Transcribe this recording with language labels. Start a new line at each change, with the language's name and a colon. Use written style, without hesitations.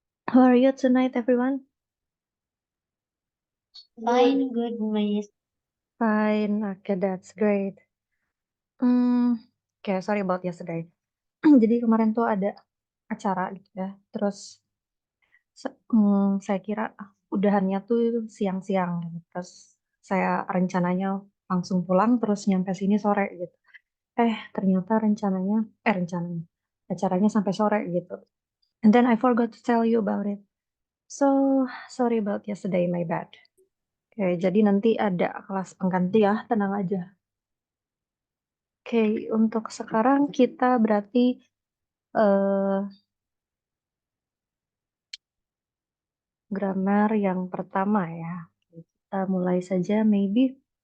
English: How are you tonight, everyone? Fine, good, Miss. Fine, okay, that's great. Okay, sorry about yesterday.
Indonesian: Jadi kemarin tuh ada acara gitu ya. Terus saya kira udahannya tuh siang-siang gitu. Terus saya rencananya langsung pulang terus nyampe sini sore gitu. Ternyata rencananya acaranya sampai sore gitu.
English: And then I forgot to tell you about it. So sorry about yesterday, my bad.
Indonesian: Oke, jadi nanti ada kelas pengganti ya, tenang aja. Oke, untuk sekarang kita berarti eh grammar yang pertama ya. Kita mulai saja, maybe.